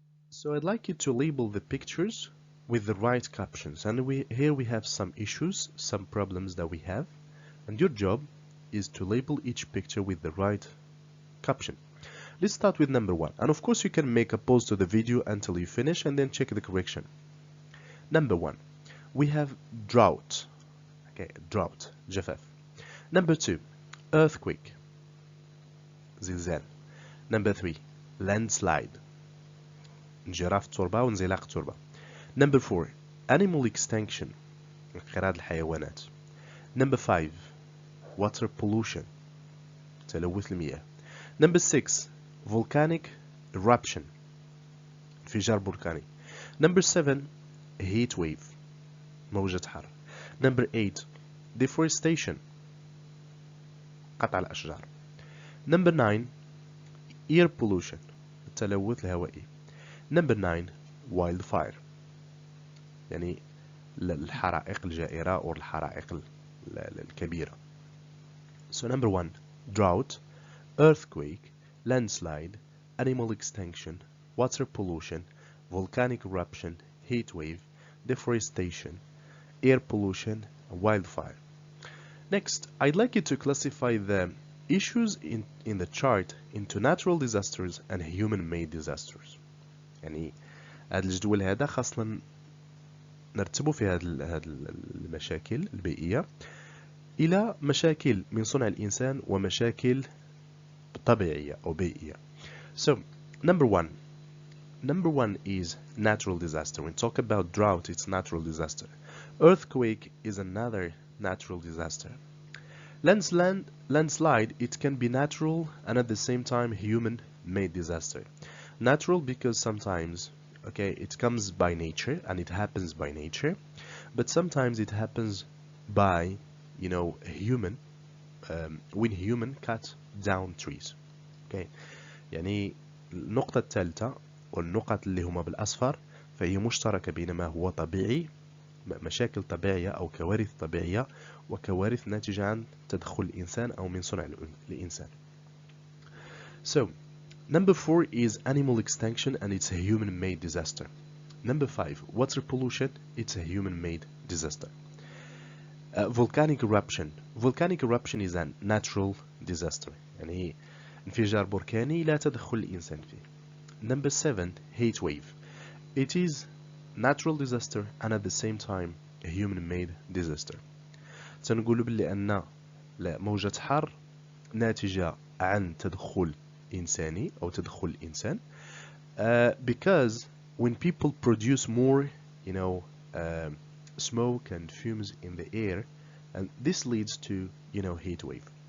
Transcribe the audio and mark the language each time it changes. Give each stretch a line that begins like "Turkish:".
English: So I'd like you to label the pictures with the right captions, and here we have some issues, some problems that we have, and your job is to label each picture with the right caption. Let's start with number 1, and of course you can make a pause to the video until you finish and then check the correction. Number 1, we have drought. Okay, drought, جفاف. Number 2, earthquake, زلزال. Number 3, landslide,
Arabic: انجراف التربة وانزلاق التربة.
English: Number 4, animal extinction, انقراض الحيوانات. Number 5, water pollution, تلوث المياه. Number 6, volcanic eruption, انفجار بركاني. Number 7, heat wave, موجة حر. Number 8, deforestation, قطع الأشجار. Number 9, air pollution, التلوث الهوائي. Number 9, wildfire,
Arabic: يعني الحرائق الجائرة أو الحرائق الكبيرة.
English: So number 1, drought, earthquake, landslide, animal extinction, water pollution, volcanic eruption, heat wave, deforestation, air pollution, wildfire. Next, I'd like you to classify the issues in the chart into natural disasters and human-made disasters.
Arabic: يعني هذا الجدول هذا خاصنا نرتبه في هذه المشاكل البيئية إلى مشاكل من صنع الإنسان ومشاكل طبيعية أو بيئية.
English: So, number one is natural disaster. When we talk about drought, it's natural disaster. Earthquake is another natural disaster. Landslide, it can be natural and at the same time human-made disaster. Natural because sometimes, okay, it comes by nature and it happens by nature, but sometimes it happens by, you know, when human cut down trees.
Arabic: Okay, يعني النقطة الثالثة والنقط اللي هما بالأصفر فهي مشتركة بين ما هو طبيعي، مشاكل طبيعية أو كوارث طبيعية، وكوارث ناتجة عن تدخل الإنسان أو من صنع الإنسان.
English: So, number 4 is animal extinction and it's a human-made disaster. Number 5, water pollution, it's a human-made disaster. Volcanic eruption. Volcanic eruption is a natural disaster.
Arabic: يعني انفجار بركاني لا تدخل الإنسان فيه.
English: Number 7, heat wave. It is natural disaster and at the same time a human-made disaster.
Arabic: سنقول باللي أن موجة حر ناتجة عن تدخل إنساني أو تدخل الإنسان
English: because when people produce more, you know, smoke and fumes in the air, and this leads to, you know, heat wave.